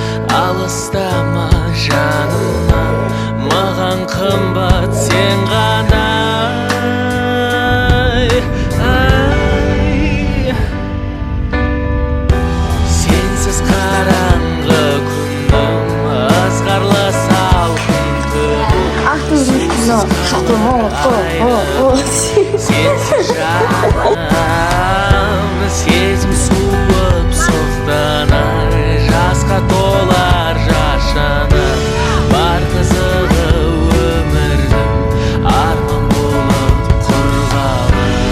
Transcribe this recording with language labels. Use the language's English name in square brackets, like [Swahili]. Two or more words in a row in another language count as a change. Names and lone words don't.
[Kazakh] Алыстама жанымнан, маған қымбат сен ғана. Ай, ай. Сенсіз қараңғы күннің ызғарлы салқын күні. [Russian] Ах, ты знаешь, что? О, о, о. [Kazakh] Сенсіз жаным, сезім суып соқтың, ай, жасқа толар жашыны. Бар қызығы өмірдің арман болып құрбаны.